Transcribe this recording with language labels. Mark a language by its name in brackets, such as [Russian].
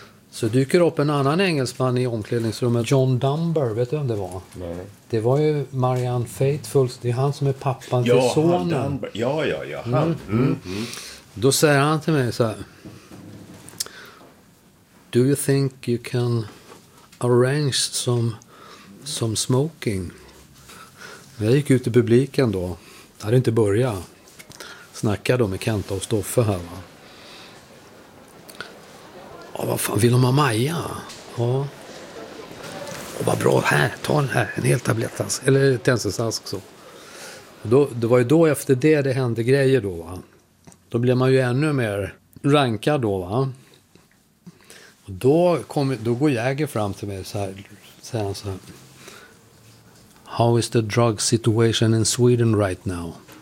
[Swedish] Så dyker upp en annan engelsman i omklädningsrummet. John Dunbar, vet du vem det var? Nej. Det var ju Marianne Faithfull. Det är han som är pappan till sonen. Ja, ja, ja, ja. Han. Mm. Mm. Mm. Då säger han till mig så här. [English] Do you think you can arrange some smoking? [Swedish] Jag gick ut i publiken då. Jag hade inte börjat snacka då med Kenta och Stoffe här, va? Ja, vad fan, vill de ha Maja? Ja. Och vad bra, här, ta den här, en hel tablettask. Eller tändsticksask så. Det var ju då efter det hände grejer då, va? Då blev man ju ännu mer rankad då, va? Och då går Jäger fram till mig så här. Säger han så här. [English] How is the drug situation in Sweden right now?